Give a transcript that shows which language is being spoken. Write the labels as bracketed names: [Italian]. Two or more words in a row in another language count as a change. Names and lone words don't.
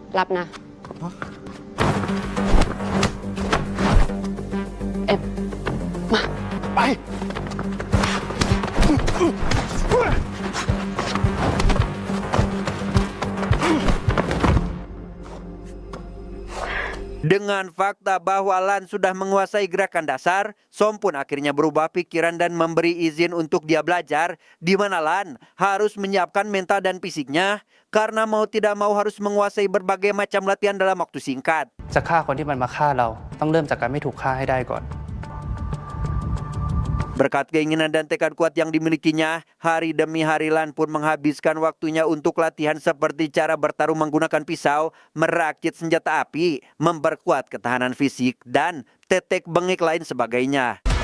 [Thai] รับนะ เอ็มมา ไป [Indonesian] Dengan fakta bahwa Lan sudah menguasai gerakan dasar, Som pun akhirnya berubah pikiran dan memberi izin untuk dia belajar, di mana Lan harus menyiapkan mental dan fisiknya, karena mau tidak mau harus menguasai berbagai macam latihan dalam waktu singkat. [Thai] จะฆ่าคนที่มันมาฆ่าเราต้องเริ่มจากการไม่ถูกฆ่าให้ได้ก่อน [Indonesian] Berkat keinginan dan tekad kuat yang dimilikinya, hari demi hari Lan pun menghabiskan waktunya untuk latihan seperti cara bertarung menggunakan pisau, merakit senjata api, memperkuat ketahanan fisik, dan tetek bengek lain sebagainya.